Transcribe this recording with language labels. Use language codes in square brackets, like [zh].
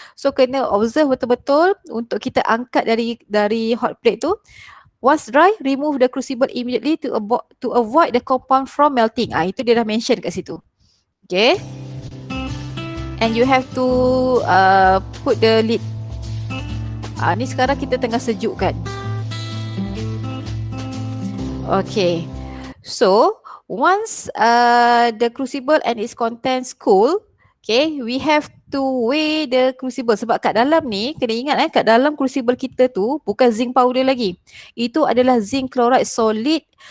[ms] So kena observe betul-betul untuk kita angkat dari hot plate tu. [en] Once dry, remove the crucible immediately to avoid the compound from melting. [ms] Itu dia dah mention kat situ. [en] Okay. And you have to put the lid. [ms] Ni sekarang kita tengah sejukkan. [en] Okay. So, once the crucible and its contents cool, okay, we have to weigh the crucible. [ms] Sebab kat dalam ni, kena ingat kat dalam crucible kita tu bukan zinc powder lagi. Itu adalah zinc chloride solid.